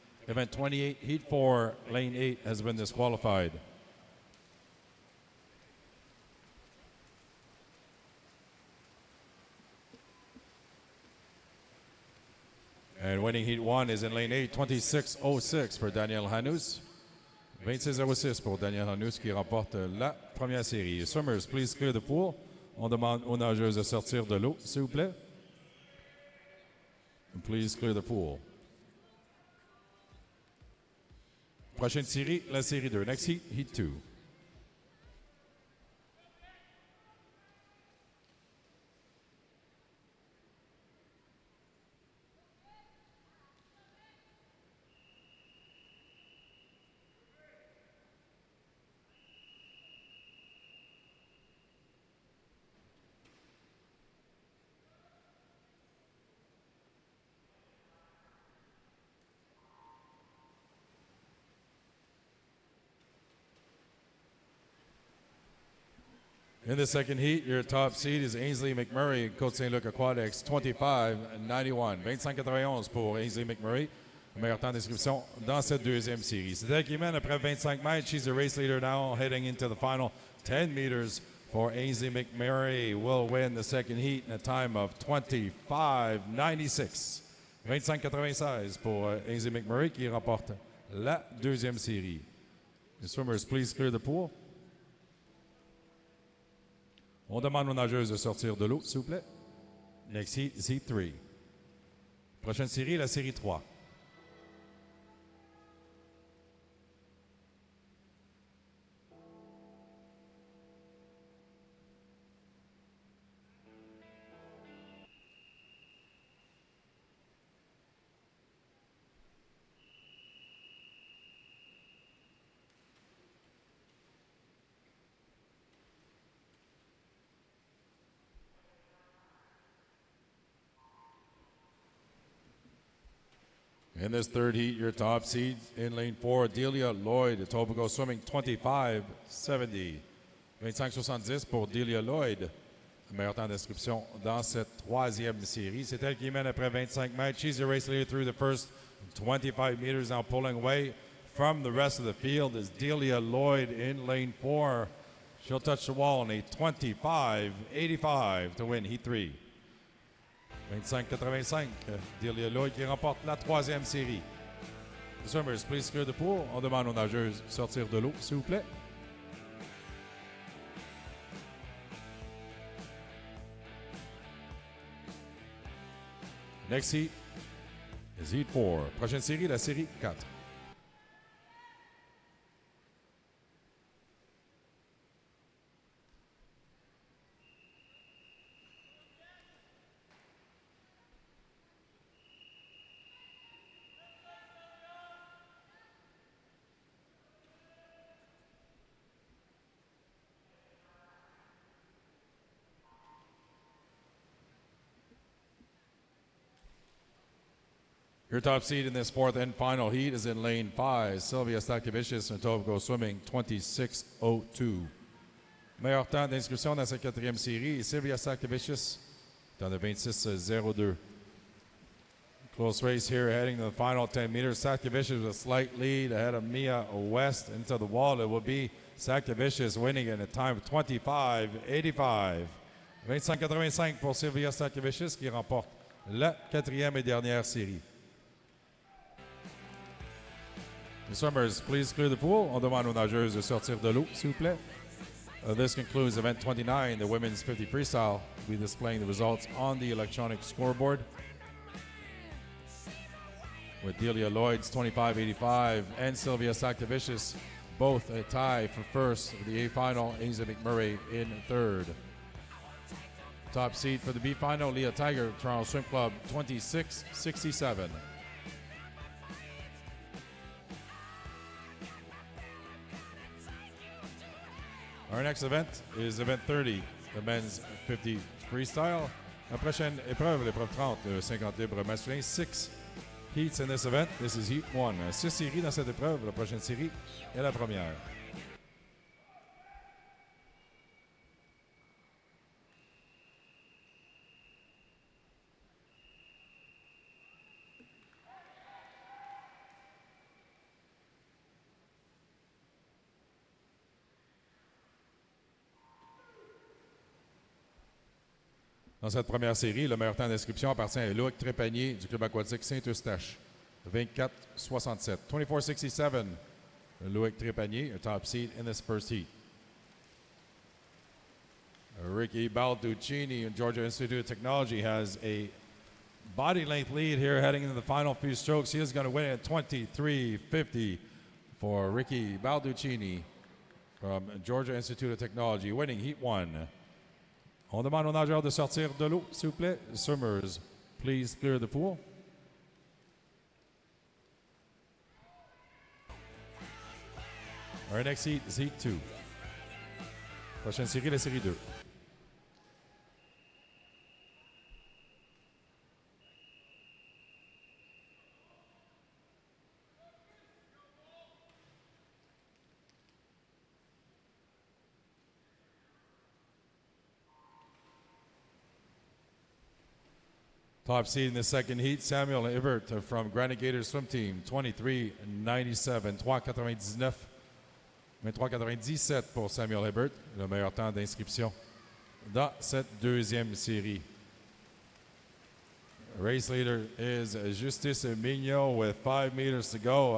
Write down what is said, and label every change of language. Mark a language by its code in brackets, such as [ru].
[en] Event 28, Heat 4, Lane 8 has been disqualified. And winning Heat 1 is in Lane 8, 2606 for Daniel Hanous. [fr] 2606 pour Daniel Hanous qui remporte la première série. [en] Summers, please clear the pool. [fr] On demande aux nageuses de sortir de l'eau, s'il vous plaît. [en] Please clear the pool. [fr] Prochaine série, la série 2. [en] Next heat, Heat 2. In the second heat, your top seed is Ainsley McMurray, Côte Saint-Luc Aquatics, 25-91. [fr] 25-91 pour Ainsley McMurray. Meilleur temps d'inscription dans cette deuxième série. C'est elle qui mène après 25 mètres. [en] She's the race leader now, heading into the final 10 meters for Ainsley McMurray. Will win the second heat in a time of 25-96. [fr] 25-96 pour Ainsley McMurray qui remporte la deuxième série. [en] The swimmers, please clear the pool. [fr] On demande aux nageuses de sortir de l'eau, s'il vous plaît. [en] Next heat is Heat 3. [fr] Prochaine série, la série 3. [en] In this third heat, your top seed in lane 4, Delia Lloyd, Etobicoke Swimming, 25-70. [fr] 25-70 pour Delia Lloyd. Meilleur temps d'inscription dans cette troisième série. C'est elle qui mène après 25 mètres. [en] She's the race leader through the first 25 meters. Now pulling away from the rest of the field is Delia Lloyd in lane 4. She'll touch the wall in a 25-85 to win Heat 3. [fr] 25-85, Delia Lloyd qui remporte la troisième série. [en] The swimmers, please clear the pool. [fr] On demande aux nageuses de sortir de l'eau, s'il vous plaît. [en] Next heat is Heat 4. [fr] Prochaine série, la série 4. [en] Your top seed in this fourth and final heat is in lane 5, Sylvia Stakevicius, Etobicoke Swimming, 26-02. [fr] Meilleur temps d'inscription dans cette quatrième série, Sylvia Stakevicius, temps de 26-02. [en] Close race here, heading to the final 10 meters. Stakevicius with a slight lead ahead of Mia West into the wall. It will be Stakevicius winning in a time of 25-85. 25-85 pour Sylvia Stakevicius qui remporte la quatrième et dernière série. The swimmers, please clear the pool. On demande aux nageuses de sortir de l'eau, s'il vous plaît. This concludes event 29, the women's 50 freestyle. We'll be displaying the results on the electronic scoreboard. With Delia Lloyd's 25-85 and Sylvia Stakevicius both a tie for first. The A final, Ainsley McMurray in third. Top seed for the B final, Leah Tiger, Toronto Swim Club, 26-67. Our next event is event 30, the men's 50 freestyle. [fr] La prochaine épreuve, l'épreuve 30, le 50 libre masculin. [en] 6 heats in this event. This is heat 1. [fr] 6 séries dans cette épreuve. La prochaine série est la première. Dans cette première série, le meilleur temps d'inscription appartient à Loïc Trépanier du club aquatique Saint-Eustache. [en] 24-67. 24-67. Loïc Trépanier, a top seed in this first heat. Ricky Balducini in Georgia Institute of Technology has a body length lead here heading into the final few strokes. He is going to win at 23-50 for Ricky Balducini from Georgia Institute of Technology, winning Heat 1. [fr] On demande aux nageurs de sortir de l'eau, s'il vous plaît. [en] Swimmers, please clear the pool. Our next heat is Heat 2. [fr] Prochaine série, la série 2. [en] Top seed in the second heat, Samuel Hibbert from Granite Gators Swim Team, 23-97, 3-99, 23-97 [fr] pour Samuel Hibbert, le meilleur temps d'inscription dans cette deuxième série. [en] Race leader is Justice Mignot with 5 meters to go.